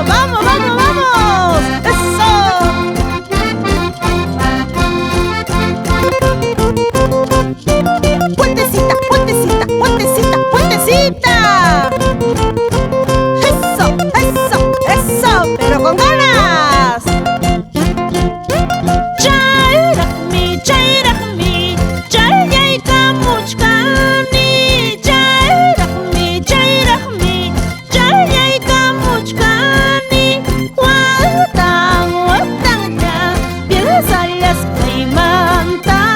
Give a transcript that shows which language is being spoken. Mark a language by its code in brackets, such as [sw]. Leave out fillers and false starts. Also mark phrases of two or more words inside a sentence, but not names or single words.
[es] ¡Vamos, vamos, vamos! ¡Eso! ¡Puentecita, puentecita, puentecita, puentecita! ¡Eso, eso, eso! ¡Pero con ganas! [qu] Chayraqmi, chayraqmi, chayllaykamuchkani. Chayraqmi, chayraqmi, chayllaykamuchkani. Watan, watanlla, piensallas kaymanta.